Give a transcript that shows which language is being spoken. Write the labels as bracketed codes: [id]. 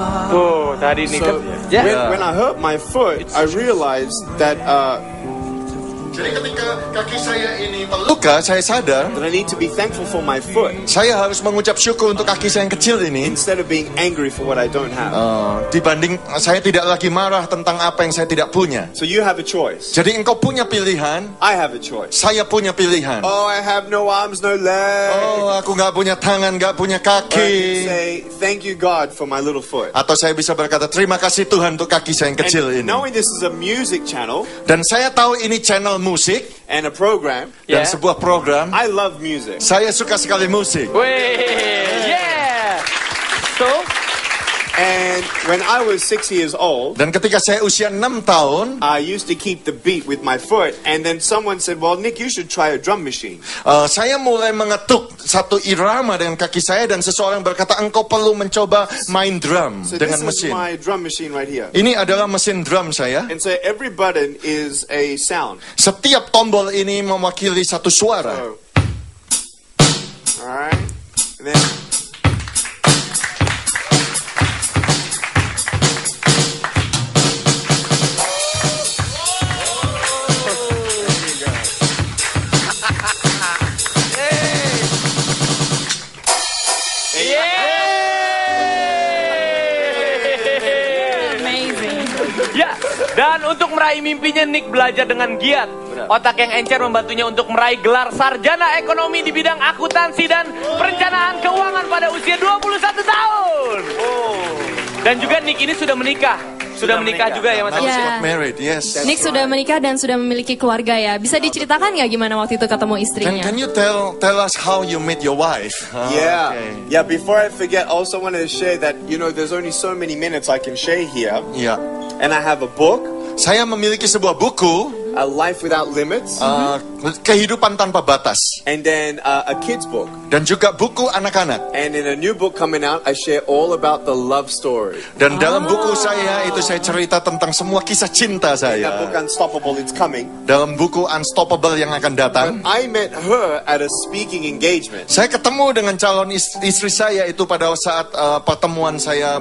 [id] Tuh, tadi nih [en] So [id] kan. [en] when I hurt my foot, I realized that [id] Jadi ketika kaki saya ini terluka, saya sadar [en] I need to be thankful for my foot [id] saya harus mengucap syukur untuk kaki saya yang kecil ini. [en] instead of being angry for what I don't have. [id] Dibanding saya tidak lagi marah tentang apa yang saya tidak punya. [en] So you have a choice. [id] Jadi engkau punya pilihan, [en] I have a choice. [id] saya punya pilihan. [en] Oh, I have no arms, no legs. [id] Oh, aku nggak punya tangan, nggak punya [en] Or I can [id] kaki. [en] say, thank you God for my little foot. [id] Atau saya bisa berkata, terima kasih Tuhan untuk kaki saya yang kecil [en] And [id] ini. [en] knowing this is a music channel [id] Dan saya tahu ini channel musik [en] and a program, [id] dan [en] Yeah. [id] sebuah program. [en] I love music. [id] Saya suka sekali musik. [en] Wih, yeah. So, And when I was 6 years old, [id] Dan ketika saya usia 6 tahun, [en] I used to keep the beat with my foot. And then someone said, well, Nick, you should try a drum machine. [id] saya mulai mengetuk satu irama dengan kaki saya dan seseorang berkata, engkau perlu mencoba main drum [en] So [id] dengan [en] this is [id] mesin. [en] my drum machine right here. [id] Ini adalah mesin drum saya. [en] And so every button is a sound. [id] Setiap tombol ini mewakili satu suara. [en] So, all right. And then, Amazing. [id] ya. Dan untuk meraih mimpinya, Nick belajar dengan giat. Otak yang encer membantunya untuk meraih gelar sarjana ekonomi di bidang akuntansi dan perencanaan keuangan pada usia 21 tahun. Dan juga Nick ini sudah menikah. Sudah menikah juga ya Mas Ya. Agus? [en] Got married, yes. [id] Nick sudah menikah dan sudah memiliki keluarga ya. Bisa diceritakan nggak gimana waktu itu ketemu istrinya? [en] Can you tell us how you met your wife? yeah. Okay. Yeah, before I forget, I also wanted to share that, you know, there's only so many minutes I can share here. [id] Ya. [en] And I have a book, [id] Saya memiliki sebuah buku, [en] A Life Without Limits, [id] Kehidupan Tanpa Batas, [en] and then a kid's book. [id] dan juga buku anak-anak. [en] And in a new book coming out, I share all about the love story. [id] Dan dalam buku saya itu saya cerita tentang semua kisah cinta [en] That book [id] saya. [en] Unstoppable, it's coming. [id] Dalam buku Unstoppable yang akan datang, [en] But I met her at a speaking engagement. [id] saya ketemu dengan calon istri saya itu pada saat pertemuan saya